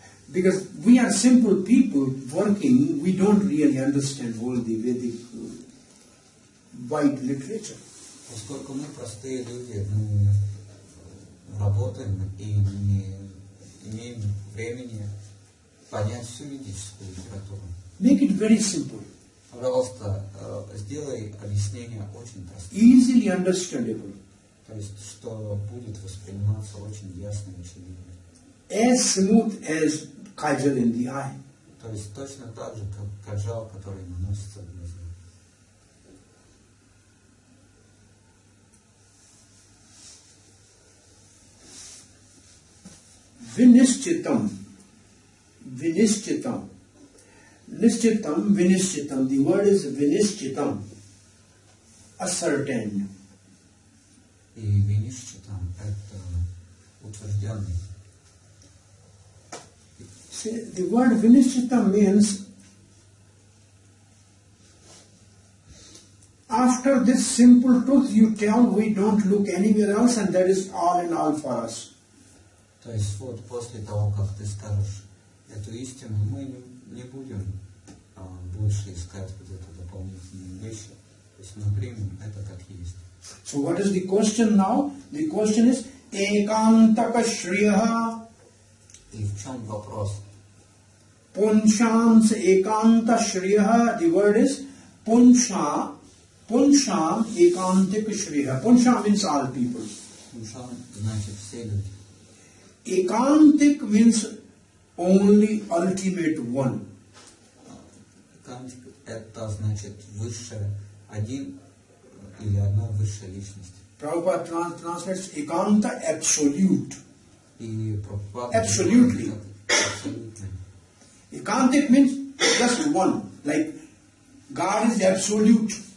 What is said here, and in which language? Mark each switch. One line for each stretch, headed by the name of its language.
English: Because we are simple people working, we don't really understand all the Vedic wide literature.
Russian: Поскольку мы простые люди, мы работаем и не имеем времени понять всю ведическую литературу.
English: Make it very simple.
Russian: Пожалуйста, сделай объяснение очень простым.
English: Easily understandable.
Russian: То есть, что будет восприниматься очень ясно и очевидно.
English: As smooth as kajal in the eye.
Russian: То есть, точно так же, как каджал, который наносится в глаза.
Sanskrit: Vinishchitam. Vinishchitam. Nishchitam, vinishchitam.
English: The word is vinishchitam. Ascertained.
Russian: И винишчитам — это утвержденный.
English: See, the word vinishchitam means after this simple truth you tell we don't look anywhere else and that is all in all for us.
Russian: То есть вот после того, как ты скажешь эту истину, мы не будем больше искать вот это дополнительные вещи. То есть мы примем это как есть.
English: So what is the question now? The question is
Sanskrit: ekantaka shriyaha
Russian: И в чем вопрос?
Sanskrit: punshams ekanta shriyaha.
English: The word is
Sanskrit: punsham ekantik shriyaha.
English: Punsham means all people.
Russian: Пуншам значит все люди.
English: Ekantik means only ultimate one.
Russian: Кантик — это значит высшая, один или одна высшая личность.
English: Prabhupada translates ekanta absolute.
Russian: И Прабхупада
English: Absolutely.
Russian: абсолютно.
English: Ekantik means just one. Like God is absolute.